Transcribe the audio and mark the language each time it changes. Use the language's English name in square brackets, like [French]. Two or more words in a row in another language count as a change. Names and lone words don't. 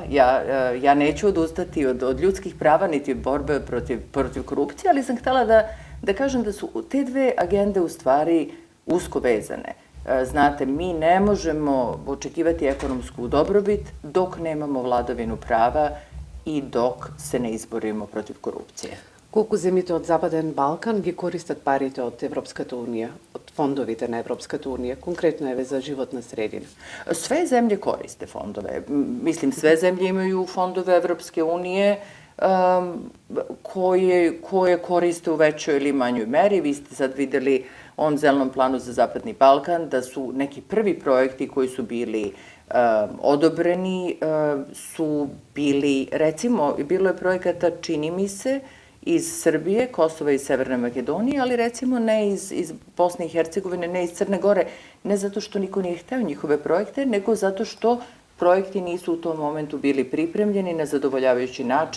[Serbian] Ja neću odustati od ljudskih prava niti od borbe protiv korupcije, ali sam htela da kažem da su te dve agende u stvari usko vezane. Znate, mi ne možemo očekivati ekonomsku dobrobit dok nemamo vladavinu prava i dok se ne izborimo protiv korupcije. [Macedonian] Колку земјите од Западен Балкан ги користат парите од Европската унија, од фондовите на Европската унија, конкретно еве за животна средина? [Serbian] Sve zemlje koriste fondove. Mislim, sve zemlje imaju fondove Evropske unije koje koriste u većoj ili manjoj meri. Vi ste sad videli u ovom zelenom planu za Zapadni Balkan da su neki prvi projekti koji su bili odobreni su bili, recimo, bilo je projekata, čini mi se, iz Srbije, Kosova i Severne Makedonije, ali recimo ne iz Bosne i Hercegovine, ne iz Crne Gore, ne zato što niko nije hteo njihove projekte, nego zato što projekti nisu u tom momentu bili pripremljeni na zadovoljavajući način.